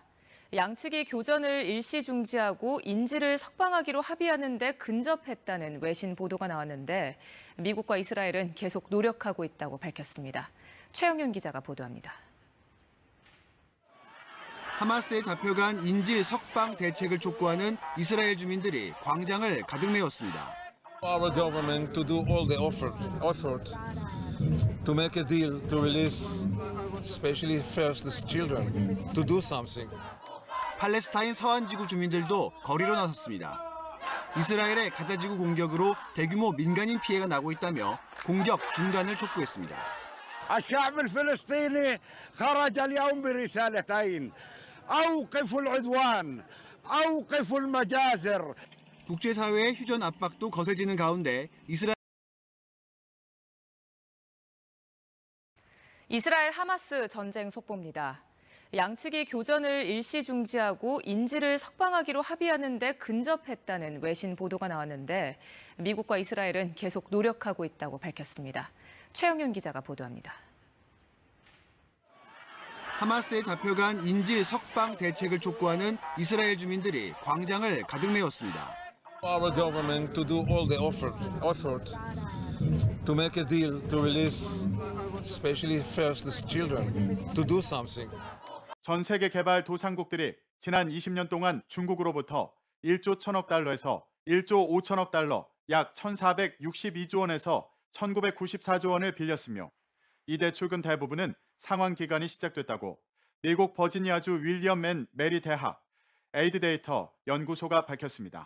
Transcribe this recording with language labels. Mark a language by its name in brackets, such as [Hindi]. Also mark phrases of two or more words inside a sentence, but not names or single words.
[Korean] 양측이 교전을 일시 중지하고 인질을 석방하기로 합의하는 데 근접했다는 외신 보도가 나왔는데 미국과 이스라엘은 계속 노력하고 있다고 밝혔습니다. 최영윤 기자가 보도합니다. 하마스에 잡혀간 인질 석방 대책을 촉구하는 이스라엘 주민들이 광장을 가득 메웠습니다. [English] Our government to do all the effort to make a deal to release, especially first the children, to do something. [Korean] 팔레스타인 서안지구 주민들도 거리로 나섰습니다. 이스라엘의 가자지구 공격으로 대규모 민간인 피해가 나고 있다며 공격 중단을 촉구했습니다. [Arabic] الشعب الفلسطيني خرج اليوم برسالتين أوقفوا العدوان أوقفوا المجازر. [Korean] 국제사회의 휴전 압박도 거세지는 가운데 이스라엘 하마스 전쟁 속보입니다. 양측이 교전을 일시 중지하고 인질을 석방하기로 합의하는 데 근접했다는 외신 보도가 나왔는데 미국과 이스라엘은 계속 노력하고 있다고 밝혔습니다. 최영윤 기자가 보도합니다. 하마스에 잡혀간 인질 석방 대책을 촉구하는 이스라엘 주민들이 광장을 가득 메웠습니다. [English] Our government to do all the effort to make a deal to release, especially first the children, to do something. [Korean] 전 세계 개발 도상국들이 지난 20년 동안 중국으로부터 1조 1천억 달러에서 1조 5천억 달러, 약 1,462조 원에서 1,994조 원을 빌렸으며 이 대출금 대부분은 상환 기간이 시작됐다고 미국 버지니아주 윌리엄 맨 메리 대학 에이드 데이터 연구소가 밝혔습니다.